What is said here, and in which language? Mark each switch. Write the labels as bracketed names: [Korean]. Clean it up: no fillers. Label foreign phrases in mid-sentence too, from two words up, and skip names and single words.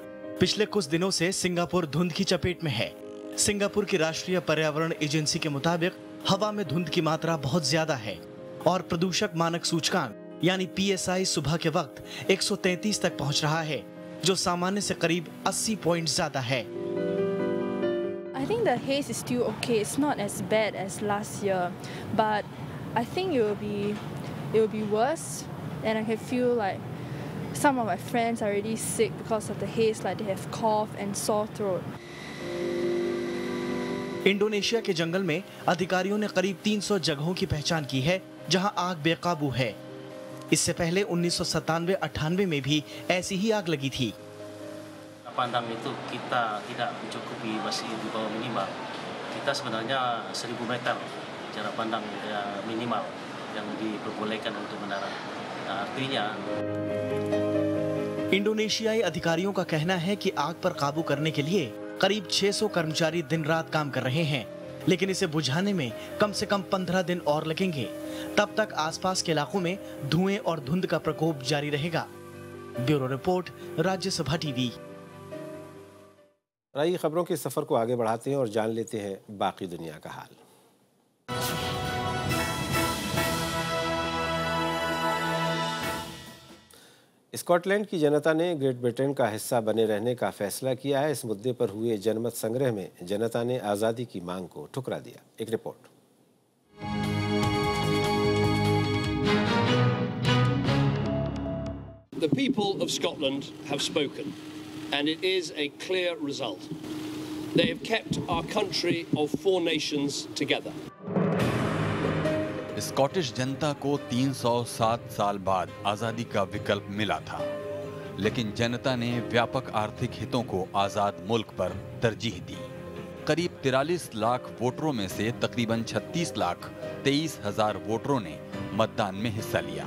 [Hindi] पिछले कुछ दिनों से सिंगापुर धुंध की चपेट में है। सिंगापुर की राष्ट्रीय पर्यावरण एजेंसी के मुताबिक हवा में धुंध की मात्रा बहुत ज्यादा है और प्रदूषक मानक सूचकांक यानी PSI सुबह के वक्त 133 तक पहुंच रहा है, जो सामान्य से करीब 80 पॉइंट ज्यादा है। [English] I think the haze is still okay. It's not as bad as last year, but I think it will be worse, and I can feel like some of my friends are already sick because of the haze, like they have cough and sore throat. [Hindi] इंडोनेशिया के जंगल में अधिकारियों ने करीब 300 जगहों की पहचान की है जहां आग बेकाबू है। इससे पहले 1997-98 में भी ऐसी ही आग लगी थी। [Indonesian] Pandang itu kita tidak mencukupi, masih di bawah minimal. Kita sebenarnya 1000 meter jarak pandang minimal yang diperbolehkan untuk mendarat. Artinya [Hindi] इंडोनेशियाई अधिकारियों का कहना है कि आग पर काबू करने के लिए करीब 600 कर्मचारी दिन रात काम कर रहे हैं, लेकिन इसे बुझाने में कम से कम 15 दिन और लगेंगे। तब तक आसपास के इलाकों में धुएं और धुंध का प्रकोप जारी रहेगा। ब्यूरो रिपोर्ट, राज्यसभा टीवी। आइए खबरों के सफर को आगे बढ़ाते हैं और जान लेते हैं बाकी दुनिया का हाल। स्कॉटलैंड की जनता ने ग्रेट ब्रिटेन का हिस्सा बने रहने का फैसला किया है। इस मुद्दे पर हुए जनमत संग्रह में जनता ने आज़ादी की मांग को ठुकरा दिया। एक रिपोर्ट। [English] The people of Scotland have spoken, and it is a clear result. They have kept our country of 4 nations together. [Hindi] स्कॉटिश जनता को 307 साल बाद आजादी का विकल्प मिला था, लेकिन जनता ने व्यापक आर्थिक हितों को आजाद मुल्क पर तरजीह दी। करीब 43 लाख वोटरों में से तकरीबन 36,23,000 वोटरों ने मतदान में हिस्सा लिया।